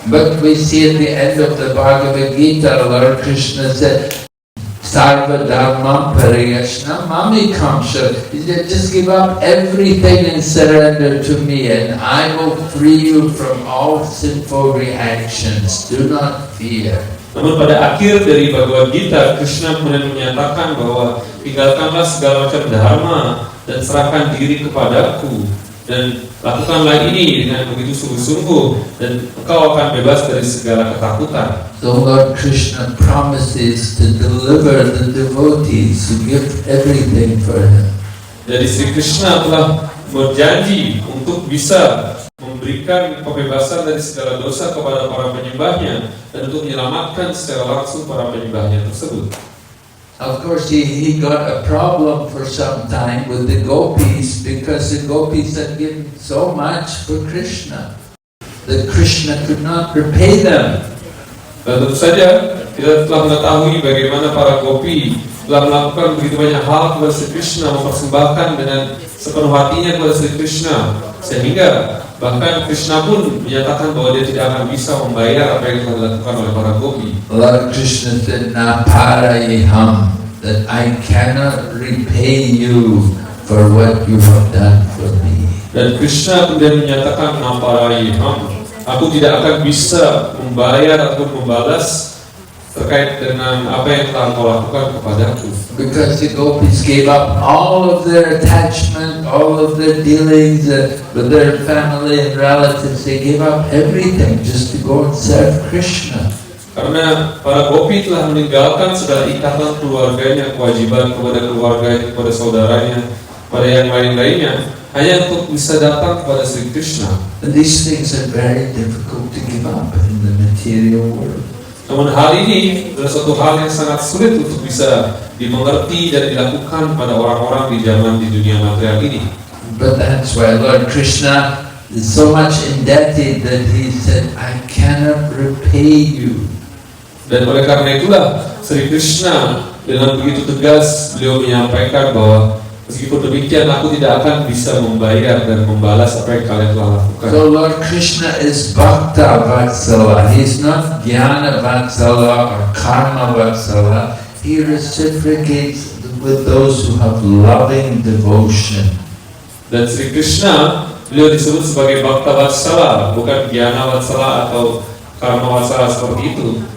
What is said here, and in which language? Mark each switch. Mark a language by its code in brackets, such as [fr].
[en] But we see at the end of the Bhagavad Gita, Lord Krishna said, [sa] Sarva Dharma Pariyashna Mami Kamsha. [en] He said, just give up everything and surrender to me, and I will free you from all sinful reactions. Do not fear. [id] Namun pada akhir dari Bhagavad Gita, Krishna kemudian menyatakan bahwa tinggalkanlah segala macam dharma dan serahkan diri kepadaku, dan lakukanlah ini dengan begitu sungguh-sungguh, dan engkau akan bebas dari segala ketakutan. [en] So Lord Krishna promises to deliver the devotees who give everything for him. [id] Jadi Sri Krishna telah berjanji untuk bisa memberikan kebebasan dari segala dosa kepada para penyembahnya dan untuk menyelamatkan secara langsung para penyembahnya tersebut. [en] Of course, he got a problem for some time with the gopis because the gopis had given so much for Krishna that Krishna could not repay them. [id] Dan tentu saja kita telah mengetahui bagaimana para gopi telah melakukan begitu banyak hal kepada Sri Krishna, mempersembahkan dengan sepenuh hatinya kepada Sri Krishna, sehingga bahkan Krishna pun menyatakan bahwa dia tidak akan bisa membayar apa yang telah dilakukan oleh para gopi. [en] Lord Krishna said, [sa] "Na parayaham," [en] that I cannot repay you for what you have done for me. [id] Dan Krishna kemudian menyatakan, [sa] "Na parayaham," [id] aku tidak akan bisa membayar atau membalas terkait dengan apa yang telah kau lakukan kepadaku. [en] Because the gopis gave up all of their attachment, all of their dealings with their family and relatives. They gave up everything just to go and serve Krishna. [id] Karena para gopi telah meninggalkan segala ikatan keluarganya, kewajiban kepada keluarganya, kepada saudaranya, pada yang lain-lainnya, hanya untuk bisa datang kepada Sri Krishna. [en] And these things are very difficult to give up in the material world. [id] Namun hal ini adalah suatu hal yang sangat sulit untuk bisa dimengerti dan dilakukan pada orang-orang di zaman di dunia material ini. [en] But that's why Lord Krishna is so much indebted that he said, I cannot repay you. [id] Dan oleh karena itulah Sri Krishna dengan begitu tegas beliau menyampaikan bahwa meskipun demikian aku tidak akan bisa membayar dan membalas apa yang kalian telah lakukan. [en] So Lord Krishna is Bhakta Vatsala. He's not Jnana Vatsala or Karma Vatsala. He reciprocates with those who have loving devotion. [id] Dan Sri Krishna beliau disebut sebagai Bhakta Vatsala, bukan Jnana Vatsala atau Karma Vatsala seperti itu.